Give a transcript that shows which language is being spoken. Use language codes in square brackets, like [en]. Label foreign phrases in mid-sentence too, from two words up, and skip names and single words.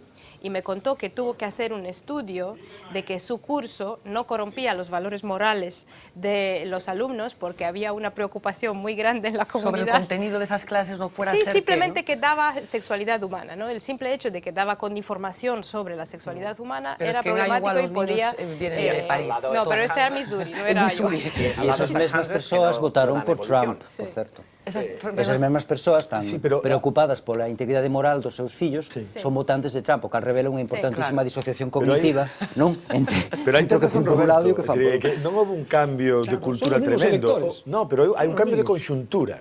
[es] Y me contó que tuvo que hacer un estudio de que su curso no corrompía los valores morales de los alumnos porque había una preocupación muy grande en la comunidad. Sobre el contenido de esas clases no fuera a ser simplemente que daba sexualidad humana, ¿no? El simple hecho de que daba con información sobre la sexualidad humana era problemático y podía... de París. No, pero ese era Missouri, no era Iowa. [gl] E esas mesmas persoas votaron por Trump, por certo. Esas mesmas persoas están preocupadas pola integridade moral dos seus fillos, son votantes de Trump, o que revela unha importantísima disociación cognitiva, non? Pero hai o que fun por un lado e o que fan por outro. Non houve un cambio de cultura tremendo. No, pero hai un cambio de conxuntura.